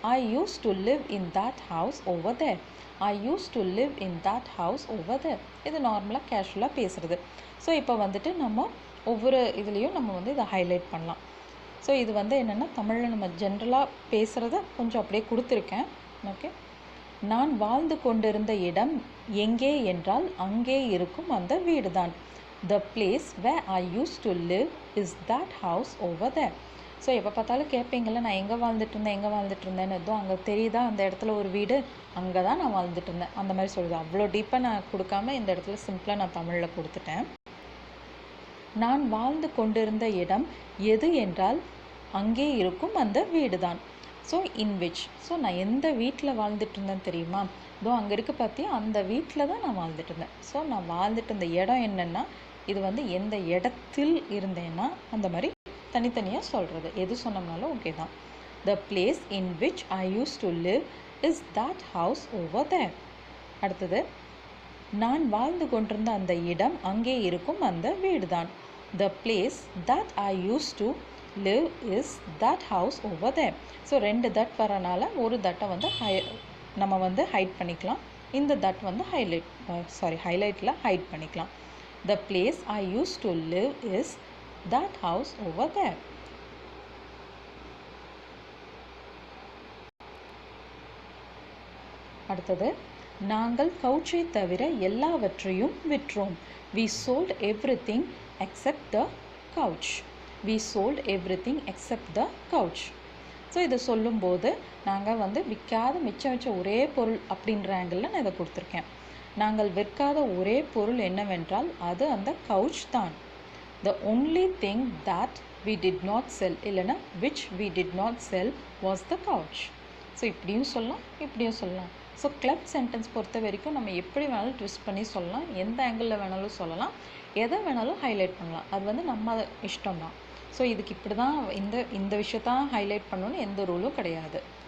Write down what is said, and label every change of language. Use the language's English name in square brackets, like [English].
[English] I used to live in that house over there. I used to live in that house over there. [Tamil] இது நார்மலாக கேஷுவலாக பேசுகிறது. So இப்போ வந்துட்டு நம்ம ஒவ்வொரு இதுலேயும் நம்ம வந்து இதை ஹைலைட் பண்ணலாம். ஸோ இது வந்து என்னென்னா தமிழில் நம்ம ஜென்ரலாக பேசுகிறத கொஞ்சம் அப்படியே கொடுத்துருக்கேன். ஓகே, நான் வாழ்ந்து கொண்டிருந்த இடம் எங்கே என்றால் அங்கே இருக்கும் அந்த வீடு தான். [English] The place where I used to live is that house over there. [Tamil] So எப்போ பார்த்தாலும் கேட்பீங்கள, நான் எங்கே வாழ்ந்துட்டு இருந்தேன்னு எதுவும் அங்கே தெரியுதா, அந்த இடத்துல ஒரு வீடு, அங்கே தான் நான் வாழ்ந்துட்டு இருந்தேன் அந்த மாதிரி சொல்லுது. அவ்வளோ டீப்பாக நான் கொடுக்காம இந்த இடத்துல சிம்பிளாக நான் தமிழில் கொடுத்துட்டேன். நான் வாழ்ந்து கொண்டிருந்த இடம் எது என்றால் அங்கே இருக்கும் அந்த வீடு தான். ஸோ இன் விச், ஸோ நான் எந்த வீட்டில் வாழ்ந்துட்டு இருந்தேன் தெரியுமா, இதோ அங்கே இருக்குது பார்த்தியா, அந்த வீட்டில் தான் நான் வாழ்ந்துட்டு இருந்தேன். ஸோ நான் வாழ்ந்துட்டு இருந்த இடம் என்னென்னா, இது வந்து எந்த இடத்தில் இருந்தேன்னா அந்த மாதிரி தனித்தனியாக சொல்கிறது. எது சொன்னோம்னாலும் ஓகே தான். [English] The place in which I use to live is that house over there. [Tamil] அடுத்தது, நான் வாழ்ந்து கொண்டிருந்த அந்த இடம் அங்கே இருக்கும் அந்த வீடு தான். [English] The place that I use to live is that house over there. [Tamil] So ரெண்டு தட் வரனால ஒரு தட்டை வந்து நம்ம வந்து ஹைட் பண்ணிக்கலாம். இந்த தட் வந்து ஹைலைட்டில் ஹைட் பண்ணிக்கலாம். [English] The place I used to live is that house over there. [Tamil] அடுத்தது, நாங்கள் கவுச்சை தவிர எல்லாவற்றையும் விற்றோம். [English] We sold everything except the couch. We sold everything except the couch. [Tamil] So இதை சொல்லும்போது நாங்கள் வந்து விற்காத மிச்சம் வச்ச ஒரே பொருள் அப்படின்ற ஆங்கிளில் நான் இதை கொடுத்துருக்கேன். நாங்கள் விற்காத ஒரே பொருள் என்னவென்றால் அது அந்த கவுச் தான். [English] The only thing that we did not sell, [Tamil] இல்லைனா [English] which we did not sell was the couch. [Tamil] So இப்படியும் சொல்லலாம், இப்படியும் சொல்லலாம். ஸோ கிளப் சென்டென்ஸ் பொறுத்த வரைக்கும் நம்ம எப்படி வேணாலும் ட்விஸ்ட் பண்ணி சொல்லலாம், எந்த ஆங்கிளில் வேணாலும் சொல்லலாம், எதை வேணாலும் ஹைலைட் பண்ணலாம். அது வந்து நம்ம இஷ்டம் தான். ஸோ இதுக்கு இப்படி தான் இந்த விஷயத்தான் ஹைலைட் பண்ணணும்னு எந்த ரூலும் கிடையாது.